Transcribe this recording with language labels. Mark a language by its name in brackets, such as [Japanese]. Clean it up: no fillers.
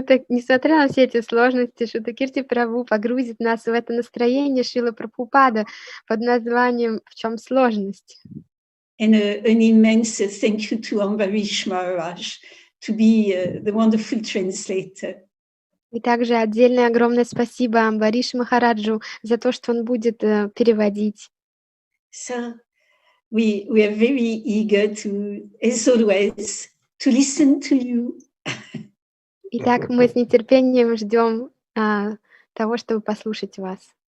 [Russian] Несмотря на все эти сложности, Шрута Кирти Прабху погрузит нас в это настроение Шрилы Прабхупады под названием «В чем сложность?». [English] And an immense thank you to Ambarish Maharaj to be the wonderful translator. [Russian] И также отдельное огромное спасибо Амбариш Махараджу за то, что он будет переводить. [English] So we are very eager to, as always, to listen to you. [Russian] Итак, мы с нетерпением ждем того, чтобы послушать вас.